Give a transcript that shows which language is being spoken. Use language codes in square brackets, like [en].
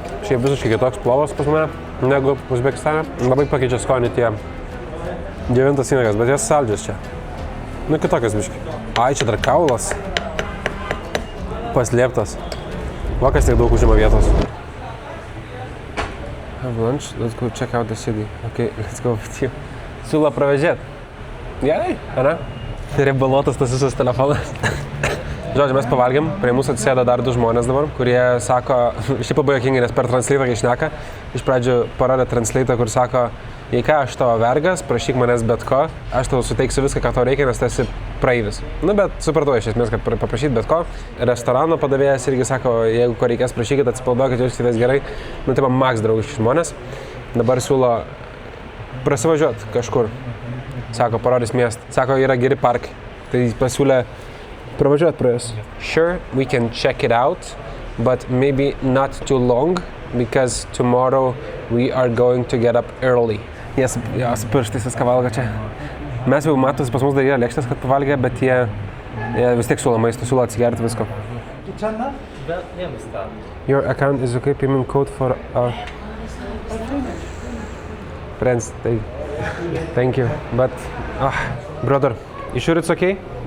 [lt] Šiaip visiškai kitoks plovas pas mane negu Uzbekistane. Labai pakeičia skonį tie džiovintas vynuoges, bet jos saldžios čia. Nu, kitokios biškai. Ai, čia dar kaulas. Paslėptas. Vakas tiek daug užima vietos. [en] Have lunch, let's go check out the city. Okay, let's go with you. [lt] Siūlo pravežėt. Gerai, ar ne? Ribaluotas tas visas telefonas. Žodžiu, mes pavalgėm, prie mūsų atsisėdo dar 2 žmonės dabar, kurie sako, šiaip labai juokingai, nes per translator kai šneka, iš pradžių parodė translator, kur sako, jei ką, aš tavo vergas, prašyk manęs bet ko, aš tau suteiksiu viską, ką tau reikia, nes tu esi praeivis. Nu, bet supratau iš esmės, kad paprašyt bet ko. Restorano padavėjas irgi sako, jeigu ko reikės, prašykit, atsipalduokit, jauskitės gerai. Nu, taip, max draugiški žmonės. Dabar siūlo prasivažiuoti kažkur. Sako, parodys miestą. Sako, yra geri parkai. Tai pasiūlė pravažiuoti pro jas. [en] Sure, we can check it out, but maybe not too long, because tomorrow we are going to get up early. [lt] Jas pirštais viską valgo čia. Mes jau matos, pas mus dar yra lėkštės, kad pavalgė, bet jie vis tiek siūlo maisto, siūlo atsigerti visko. [en] Your account is okay, payment code for our friends. Thank you, but brother, you sure it's okay?